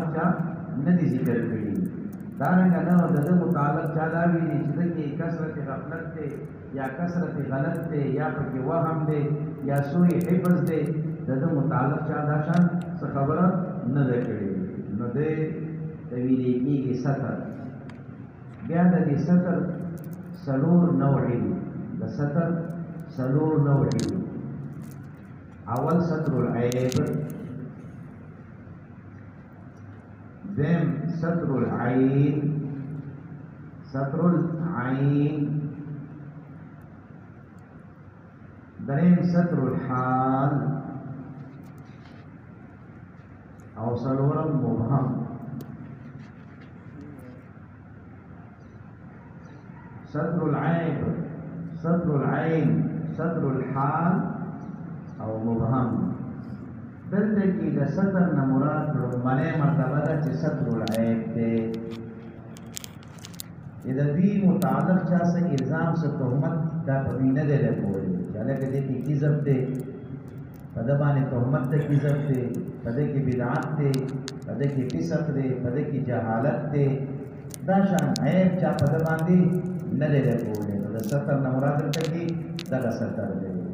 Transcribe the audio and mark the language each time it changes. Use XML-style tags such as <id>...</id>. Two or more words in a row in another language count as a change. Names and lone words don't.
<ps>چا نه دي ذکر کړي دا رنګه نه د متعلق چا دا ویلي چې دغه کثرت غفلت دی یا کثرت غلط دی یا پکې وهم دی یا سوء حفظ دی د متعلق چا دا شان څه خبره نه ده کړې نو دې ویلي کې ستر بیا د دې ستر سلور نوعي د ستر سلور نوعي اول</ps> <ar>ستر العيب</ar> <ps>دم</ps> <ar>ستر العين</ar> <ps>دریم</ps> <ar>ستر الحال</ar> <ps>او سلورم مبهم</ps> <ar>ستر العيب ستر العين ستر الحال</ar> <ps>او مبهم دلته کې د ستر نه مراد لومړنۍ مرتبه ده چې</ps> <ar>ستر العیب</ar> <ps>دی د دې متعلق چا سره الزام سره تهمت دا په نه دی لګولې چې هغه دې کې کذب دی په دې باندې تهمت دی کذب دی په دې کې بدعت دی په دې کې فسق دی په دې کې جهالت دی دا شان عیب چا په دې باندې نه دی لګولې نو د ستر نه مراد دلته کې دا ستر دی</ps>